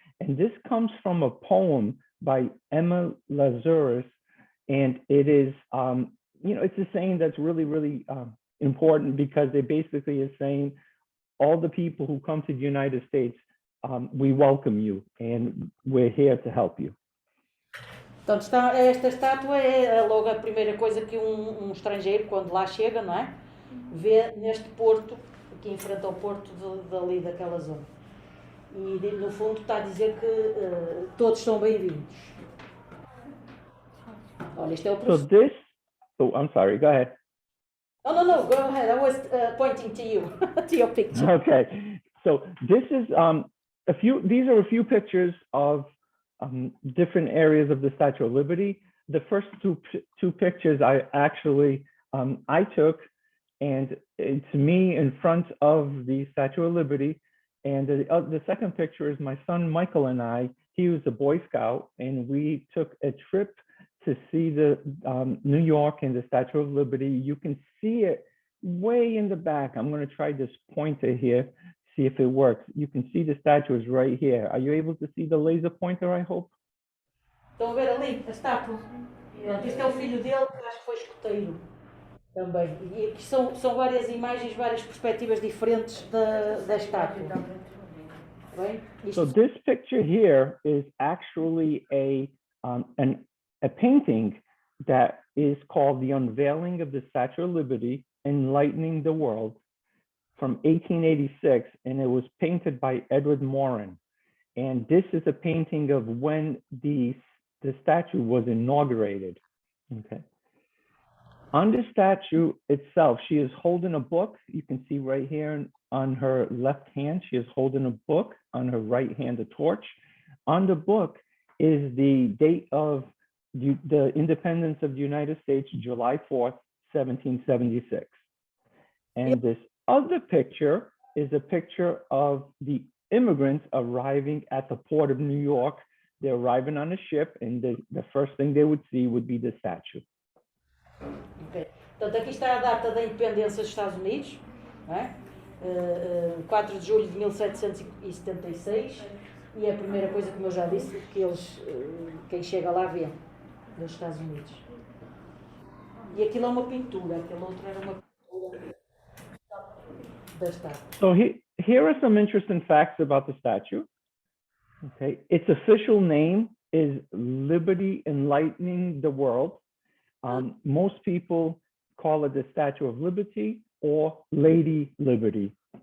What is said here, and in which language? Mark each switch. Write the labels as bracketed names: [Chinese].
[English] And this comes from a poem by Emma Lazarus. And it is, it's a saying that's really, really important because it basically is saying, all the people who come to the United States, we welcome you and we're here to help you. [Portuguese] Portanto, esta estátua é logo a primeira coisa que um estrangeiro, quando lá chega, não é? Vê neste porto, que enfrenta o porto dali daquela zona. E, no fundo, está a dizer que todos são bem-vindos. Olha, este é o professor. [English] I'm sorry, go ahead. No, go ahead. I was pointing to you, to your picture. Okay, so this is these are a few pictures of different areas of the Statue of Liberty. The first two pictures I actually I took, and it's me in front of the Statue of Liberty. And the second picture is my son Michael and I. He was a Boy Scout, and we took a trip to see the New York and the Statue of Liberty. You can see it way in the back. I'm going to try this pointer here, see if it works. You can see the statue is right here. Are you able to see the laser pointer, I hope? [Portuguese] Estão a ver ali a estátua? Este é o filho dele, que acho que foi escoteiro também. E aqui são várias imagens, várias perspectivas diferentes da estátua. Bem, [English] so this picture here is actually a painting that is called The Unveiling of the Statue of Liberty, Enlightening the World, from 1886, and it was painted by Edward Morin. And this is a painting of when the statue was inaugurated. Okay. On the statue itself, she is holding a book. You can see right here on her left hand, she is holding a book. On her right hand, a torch. On the book is the date of the independence of the United States, July 4th, 1776. And this other picture is a picture of the immigrants arriving at the port of New York. They're arriving on a ship, and the first thing they would see would be the statue. [Portuguese] Okay. Portanto, aqui está a data da independência dos Estados Unidos, não é? 4 de julho de 1776, e é a primeira coisa, como eu já disse, que eles, quem chega lá vê, dos Estados Unidos. E aquilo é uma pintura, aquele outro era uma pintura da estátua. [English] So here are some interesting facts about the statue. Okay, its official name is Liberty Enlightening the World. Most people call it the Statue of Liberty or Lady Liberty.